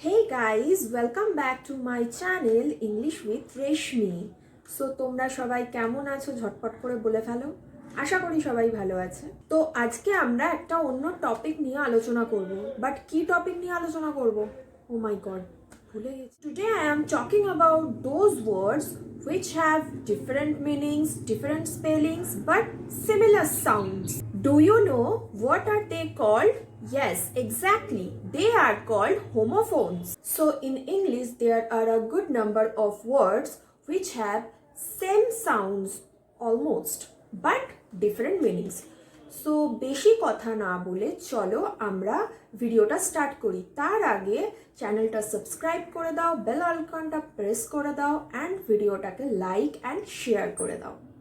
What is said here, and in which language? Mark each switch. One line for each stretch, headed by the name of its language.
English: guys, welcome back to my channel English with Reshmi.
Bangla: So তোমরা সবাই কেমন আছো ঝটপট করে বলে ফেলো। আশা করি সবাই ভালো আছে। তো আজকে আমরা একটা অন্য টপিক নিয়ে আলোচনা করব। বাট কি টপিক নিয়ে আলোচনা করব?
English: Oh my god,
Bangla: ভুলে গেছি।
English: Today I am talking about those words which have different meanings, different spellings but similar sounds. Do you know what are they called? Yes, exactly. They are called homophones. So in English, there are a good number of words which have same sounds almost, but different meanings.
Bangla: So বেশি কথা না বলে চলো আমরা ভিডিওটা start করি। তার আগে চ্যানেলটা সাবস্ক্রাইব করে দাও, বেল আইকনটা প্রেস করে দাও অ্যান্ড ভিডিওটাকে লাইক অ্যান্ড শেয়ার করে দাও।